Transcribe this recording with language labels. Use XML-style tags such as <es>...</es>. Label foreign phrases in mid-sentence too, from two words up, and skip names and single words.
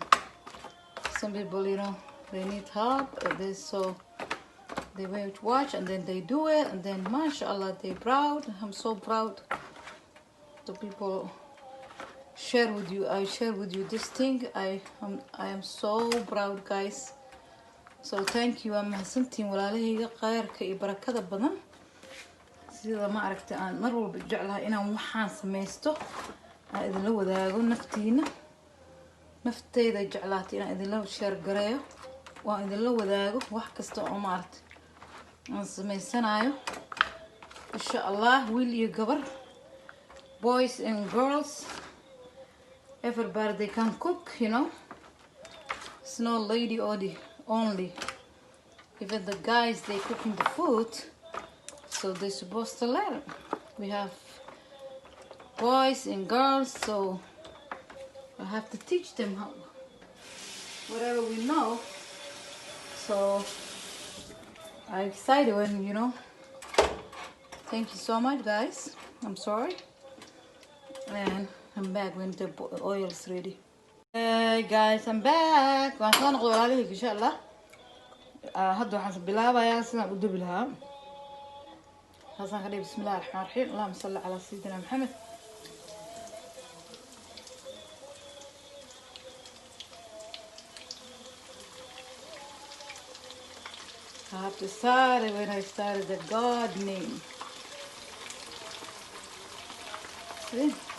<en>Some people, you know, they need help, so they wait to watch and then they do it, and then mashallah, they're proud. I'm so proud. The people share with you, I share with you this thing. I am so proud, guys. So thank you.</en> <so>I'm mahadsantiin walaalahayga khayrka iyo barakada badan. Sida ma aragtay aan mar walba jeclahay inaan waxaan samaysto aan idinla wadaago naftiina. Naftayda jeclaatay inaan idinla share gareeyo, waan idinla wadaago wax kasta oo ma aragtay aan samaysanayo.</so> <ar>إن شاء الله,</ar> <so>wiil iyo gabar,</so> <en>boys and girls, everybody they can cook, you know. It's no lady only. Even the guys, they cooking the food, so they're supposed to learn. We have boys and girls, so I have to teach them how, whatever we know. So I'm excited when, you know. Thank you so much, guys. I'm sorry, and I'm back when the oil is ready. Hey guys, I'm back.</en> <so>waan soo noqday walaalahayga</so> <ar>إن شاء الله.</ar> <so>Hadda waxaan bilaabayaa sidaan u dubi lahaa. Hasan ka dhig</so> <ar>بسم الله الرحمن الرحيم. اللهم صل على سيدنا محمد.</ar> <en>I have to start it when I started the gardening. See?</en>